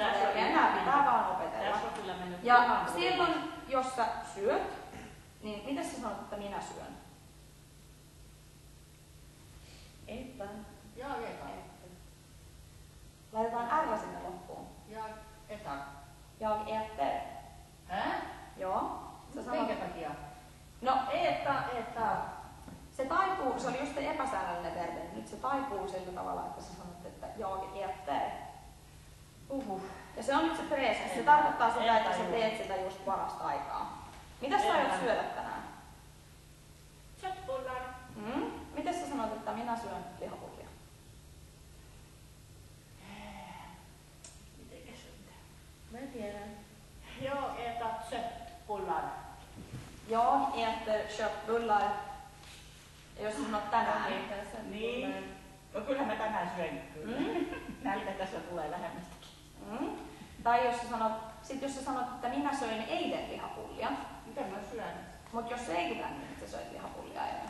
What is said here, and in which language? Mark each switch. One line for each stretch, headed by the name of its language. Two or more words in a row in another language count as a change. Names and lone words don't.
Finnish: Tässä on verbejä. ihan- Nämä pitää vaan opetella. Tässä on kyllä mennyt Ja ihan silloin, jos sä syöt, niin miten sä sanot, että minä syön? Eta.
Swedish: Ja eta.
Finnish: Laitetaan R sinne loppuun.
Swedish: Ja eta. Jag äter.
Finnish: Hä? Joo. Sä sanot, Minkä takia? no, Eta. se taipuu, se oli just se epäsäännöllinen verbi, nyt se taipuu sillä tavalla, että sä sanot, että
Swedish: jag äter.
Finnish: Ja se on nyt se presens, se tarkoittaa sitä, että sä teet sitä just parasta aikaa. Mitäs sä aiot syödä tänään? Köttbullar. Miten sä sanot, että minä syön lihapullia? Mitenkäs se nyt? Mä tiedän.
Swedish: Jag äter köttbullar. Jag äter köttbullar.
Finnish: Ja jos sä sanot tänään, Niin. No kyllä mä tänään syön kyllä. Nälkä tässä tulee lähemmästäkin. Tai jos sä sanot, että minä söin eilen lihapullia, Miten mä syön? mutta jos eilen, niin sä söit lihapullia eilen.